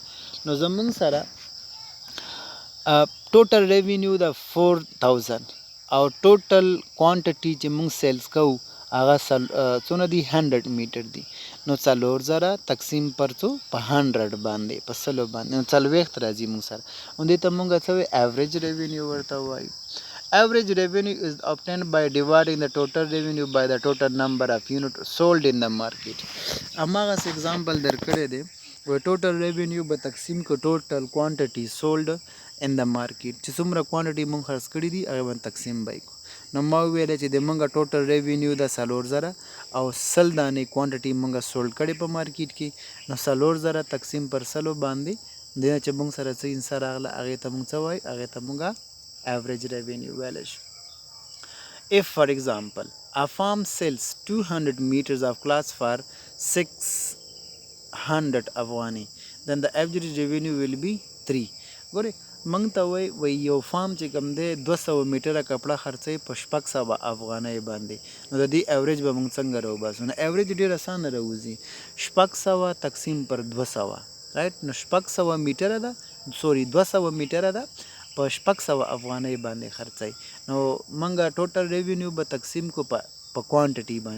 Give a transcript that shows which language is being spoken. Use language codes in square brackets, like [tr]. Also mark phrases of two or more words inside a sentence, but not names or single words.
[ps] نو زموږ سره [en] total revenue [ps] د 4000 او [en] total quantity [ps] چې موږ سیلز کوو هغه څونه دي؟ 100 میټر دي. نو 4000 تقسیم پر څو؟ په 100 باندې، په 100 باندې، نو 40 راځي موږ سره. نو دې ته موږ څه وایو؟ [en] average revenue [ps] ورته وایو. [en] Average revenue is obtained by dividing the total revenue by the total number of units sold in the market. [ps] اماغه example درکړی دی، [en] و total revenue [ps] به تقسیم کو [en] total quantity sold in the market، [ps] چې څومره quantity مونږ خرڅ کړي دي هغه باندې تقسیم به کو. نو ما ویل چې د مونږه [en] total revenue [ps] د 4000 او 100 دانې quantity مونږه سولډ کړي په مارکیټ کې، نو 4000 تقسیم پر 100 باندې د چې مونږ سره څه انسان راغله هغه ته مونږ څه وایي؟ هغه ته مونږه [en] average revenue values. If for example a farm sells 200 meters of cloth for 600 Afghani, then the average revenue will be 3. [ps] ګوره موږ ته وایي یو فارم چې کوم دی 200 میټره کپړه خرڅوي په 600 افغانۍ باندې، نو د دې ایوریج به موږ څنګه راوباسو؟ نو ایوریج ډېر اسانه راوځي، 600 تقسیم پر 200 رائټ. نو 600 میټره ده، سوري 200 میټره ده په 600 افغانۍ باندې خرڅوي، نو موږ [en] total revenue [ps] به تقسیم کو په کوانټټي باندې.